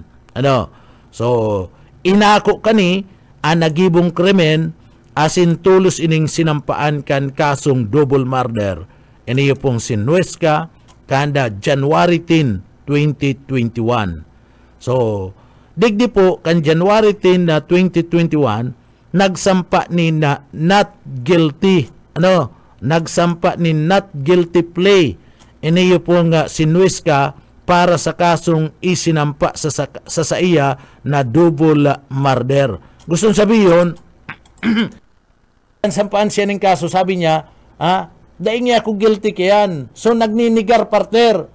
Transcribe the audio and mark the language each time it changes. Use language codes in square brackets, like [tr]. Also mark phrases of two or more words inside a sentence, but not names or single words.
[bik] So, inako kani nagibong krimen asin tulos ining sinampaan kan kasong [en] double murder. [bik] Iniyo pong si Nuesca kanda January 10, 2021. So, digdi po kan January 10 na 2021 nagsampa ni na [en] not guilty. [bik] Nagsampa ni [en] not guilty plea. [bik] Iniyo pong si Nuesca para sa kasong isinampa sa iya na [en] double murder. [tl] Gustong sabihin, sampaan siya ng kaso, [bik] sabi niya, daing niya ako guilty kayan. So, nagninigar partner.